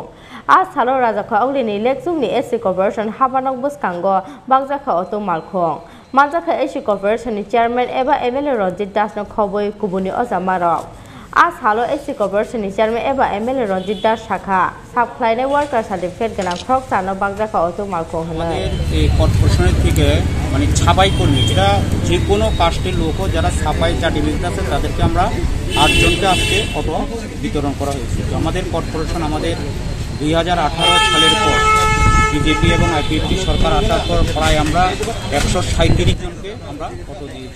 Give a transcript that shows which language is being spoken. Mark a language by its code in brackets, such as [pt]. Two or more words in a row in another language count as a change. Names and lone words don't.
[trp] A Salo Rajakha Oglini Lexumni AC Corporation habanok buskango bakjaka auto malkhong. Manjaka AC Corporation ni chairman eba MLA Ranjit Das no khoboi kubuni ojamarok. A Salo AC Corporation ni chairman eba MLA Ranjit Das shakha subcline [en] worker certificate [trp] gana khorok sano bakjaka auto malkhong hanai. [bn] এই কর্পোরেশনের থেকে মানে ছাপাই কর্মী যেটা যে কোনো কাস্টের লোকও যারা ছাপাই চাটিবিদ আছে তাদেরকে আমরা 8 জনকে আজকে অটো বিতরণ করা হয়েছে। তো আমাদের কর্পোরেশন আমাদের 2018 সালের পর বিজেপি এবং আইপিএফটি সরকার আসার পর প্রায় আমরা 137 জনকে আমরা অটো দিয়েছি।